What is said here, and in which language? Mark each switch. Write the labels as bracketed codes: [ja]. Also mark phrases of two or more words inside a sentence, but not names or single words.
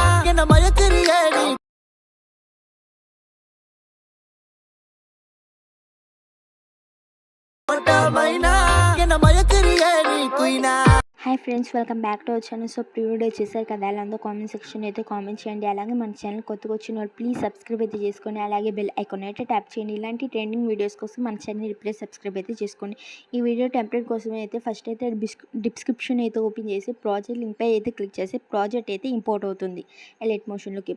[ta] என்ன மயக்கிறியே நீ மைனா என்ன மயக்கிறியே நீ குயினா. [en] Hi friends, welcome back to our channel. [te] సో ప్రివ్యూడ్ వచ్చేసారు కదా, అలా అందరూ [en] comment section [te] అయితే కామెంట్ చేయండి. అలాగే మన ఛానల్ కొత్తగా వచ్చిన వాళ్ళు [en] please subscribe [te] అయితే చేసుకోండి. అలాగే [en] bell icon [te] అయితే ట్యాప్ చేయండి. ఇలాంటి [en] trending videos [te] కోసం మన ఛానల్ ఇప్పుడే సబ్స్క్రైబ్ అయితే చేసుకోండి. ఈ [en] video template [te] కోసం అయితే ఫస్ట్ అయితే డిస్క్రిప్షన్ అయితే ఓపెన్ చేసి [en] project link [te] పై అయితే క్లిక్ చేసి ప్రాజెక్ట్ అయితే ఇంపోర్ట్ అవుతుంది ఎలైట్ మోషన్లోకి.